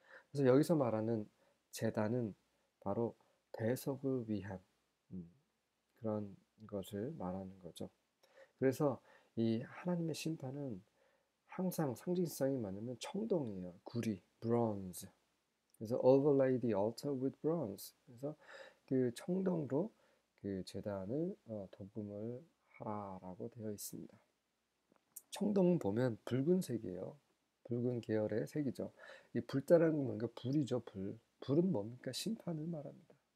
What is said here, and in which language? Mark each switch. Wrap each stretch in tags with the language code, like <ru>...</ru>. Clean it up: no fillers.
<ko>그래서 여기서 말하는 제단은 바로 대속을 위한 그런 것을 말하는 거죠. 그래서 이 하나님의 심판은 항상 상징성이 많으면 청동이에요. 구리, bronze. 그래서</ko> <en>overlay the altar with bronze.</en> <ko>그래서 그 청동으로 그 제단을 도금을 하라라고 되어 있습니다. 청동은 보면 붉은색이에요. 붉은 계열의 색이죠. 이 불다라는 건 뭔가 불이죠, 불. 불은 뭡니까? 심판을 말합니다.</ko>